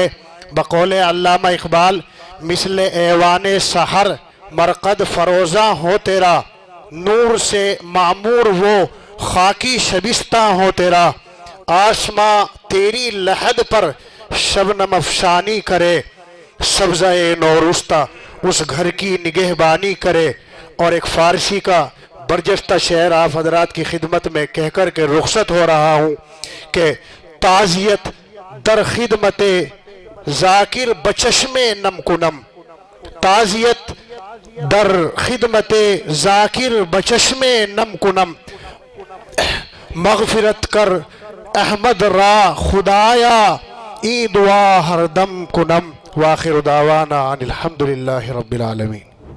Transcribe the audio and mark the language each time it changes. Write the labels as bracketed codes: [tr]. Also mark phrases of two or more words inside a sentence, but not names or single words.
[ur] بقول علامہ اقبال، مثل ایوان سحر مرقد فروزاں ہو تیرا، نور سے معمور وہ خاکی شبستہ ہو تیرا، آسماں تیری لحد پر شبنم افشانی کرے، سبزہ نوروستہ اس گھر کی نگہبانی کرے۔ اور ایک فارسی کا برجستہ شعر آپ حضرات کی خدمت میں کہہ کر کے رخصت ہو رہا ہوں کہ [fa] تعزیت در خدمت ذاکر بچشم نم کنم، تعزیت در خدمت ذاکر بچشم نم کنم، مغفرت کر احمد را خدایا ای دعا ہر دم کنم۔ [ar] وآخر دعوانا ان الحمدللہ رب العالمین۔